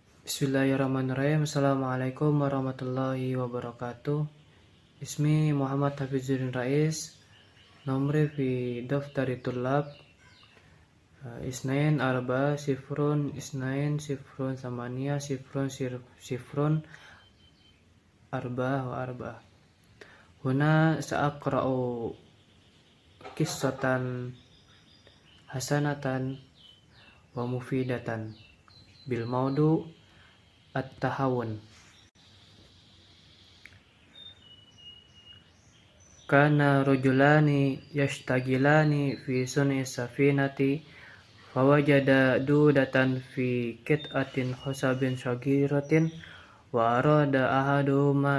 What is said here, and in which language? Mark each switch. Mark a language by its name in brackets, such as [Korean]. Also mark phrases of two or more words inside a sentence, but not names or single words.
[Arabic] بسم الله الرحمن الرحيم. السلام عليكم ورحمة الله وبركاته. Ismi Muhammad Hafizuddin Rais. نمري في دفتر الطلاب اثنان أربعة صفر اثنان صفر ثمانية صفر أربعة وأربعة. هنا سأقرأ قصة حسنة ومفيدة بالموضوع التهاون. كان رجلان يشتغلان في صنع سفينة فوجدا دودة في قطعة خشب صغيرة وأراد أحدهما